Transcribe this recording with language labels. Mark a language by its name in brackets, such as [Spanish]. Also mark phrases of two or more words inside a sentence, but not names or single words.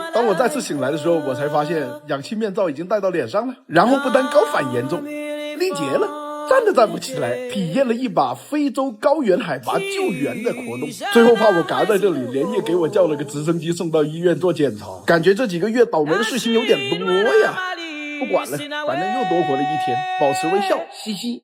[Chinese] 當我再次醒來的時候，我才發現氧氣面罩已經戴到臉上了。然後不但高反嚴重，力竭了，站都站不起來，體驗了一把非洲高原海拔救援的活動。最後怕我嘎在這裡，連夜給我叫了個直升機送到醫院做檢查。感覺這幾個月倒霉的事情有點多呀。不管了，反正又多活了1天，保持微笑，嘻嘻。